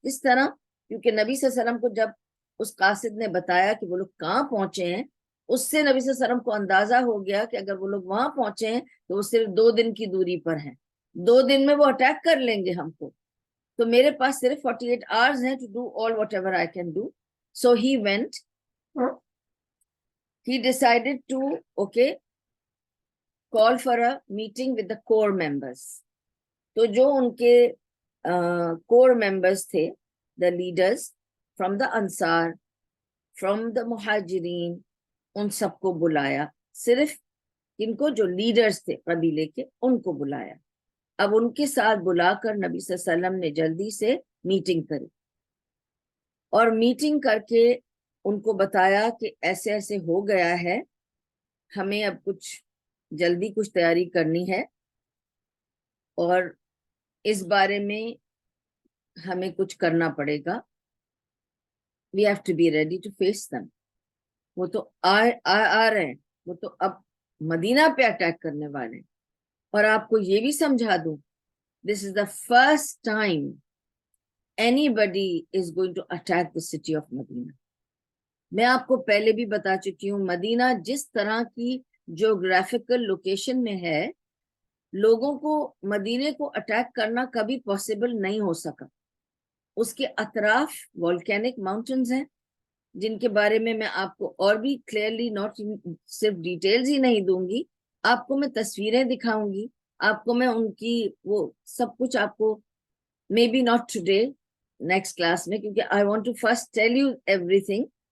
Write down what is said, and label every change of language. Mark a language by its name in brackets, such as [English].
[Urdu] اس طرح کیونکہ نبی صلی اللہ علیہ وسلم کو جب اس قاصد نے بتایا کہ وہ لوگ کہاں پہنچے ہیں, اس سے نبی صلی اللہ علیہ وسلم کو اندازہ ہو گیا کہ اگر وہ لوگ وہاں پہنچے ہیں تو وہ صرف 2 دن کی دوری پر ہیں, 2 دن میں وہ اٹیک کر لیں گے ہم کو, تو میرے پاس صرف 48 hours ہیں [English] to do all whatever I can do. So he went, he decided to call for a meeting with the core members. تو جو ان کے core members تھے, the leaders from the Ansar, from the Muhajirin, [Urdu] ان سب کو بلایا. صرف ان کو جو leaders تھے قبیلے کے ان کو بلایا. اب ان کے ساتھ بلا کر نبی صلی اللہ علیہ وسلم نے جلدی سے میٹنگ کری اور میٹنگ کر کے ان کو بتایا کہ ایسے ایسے ہو گیا ہے, ہمیں اب کچھ جلدی کچھ تیاری کرنی ہے اور اس بارے میں ہمیں کچھ کرنا پڑے گا. [English] we have to be ready to face them. [Urdu] وہ تو آ رہے ہیں, وہ تو اب مدینہ پہ اٹیک کرنے والے ہیں. اور آپ کو یہ بھی سمجھا دوں, [English] this is the first time anybody is going to attack the city of Medina. [Urdu] میں آپ کو پہلے بھی بتا چکی ہوں, مدینہ جس طرح کی جیوگرافیکل لوکیشن میں ہے, لوگوں کو مدینے کو اٹیک کرنا کبھی پاسبل نہیں ہو سکا. اس کے اطراف والکینک ماؤنٹنز ہیں, جن کے بارے میں آپ کو اور بھی کلیئرلی نوٹ صرف ڈیٹیلز ہی نہیں دوں گی، آپ کو میں تصویریں دکھاؤں گی، آپ کو میں ان کی وہ سب کچھ آپ کو [English] may be not today next class [Urdu] میں، کیونکہ [English] I want to first tell you everything.